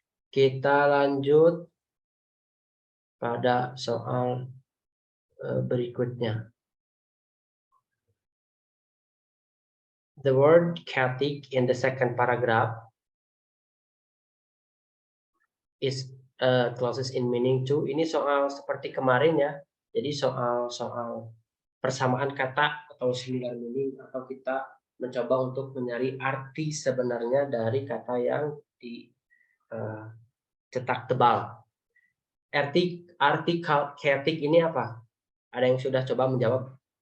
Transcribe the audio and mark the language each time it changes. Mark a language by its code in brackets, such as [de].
[id] Kita lanjut pada soal berikutnya. [en] The word Celtic in the second paragraph is closest in meaning to. [id] Ini soal seperti kemarin ya. Jadi soal persamaan kata atau similar meaning, atau kita mencoba untuk mencari arti sebenarnya dari kata yang dicetak tebal. Arti Celtic ini apa? Ada yang sudah coba menjawab?